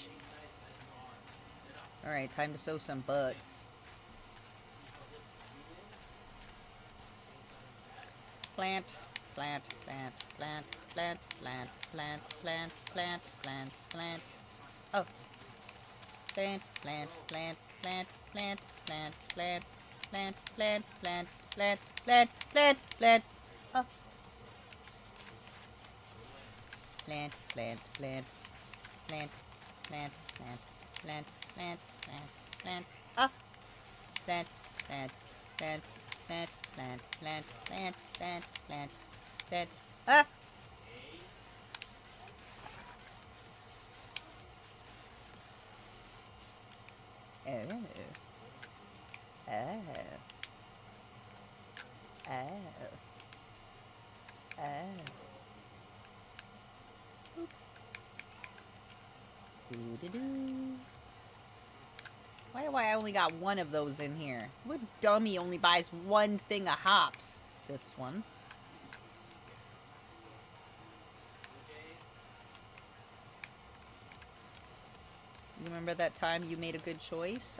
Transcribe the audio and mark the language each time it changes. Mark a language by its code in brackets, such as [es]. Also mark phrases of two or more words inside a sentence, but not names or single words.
[en] Alright, time to sow some butts. Plant, plant, plant, plant, plant, plant, plant, plant, plant, plant, plant. Oh. Plant, plant, plant, plant, plant, plant, plant, plant, plant, plant, plant, plant, plant, plant. Oh. Plant, plant, plant, plant, plant, plant, plant, plant, plant, plant. Oh. Plant, plant, plant, plant, plant, plant, plant, plant, plant, plant. Ah. Oh. Oh. Oh. Oh. Doo-doo-doo. Why do I only got one of those in here? What dummy only buys one thing of hops? This one. You remember that time you made a good choice?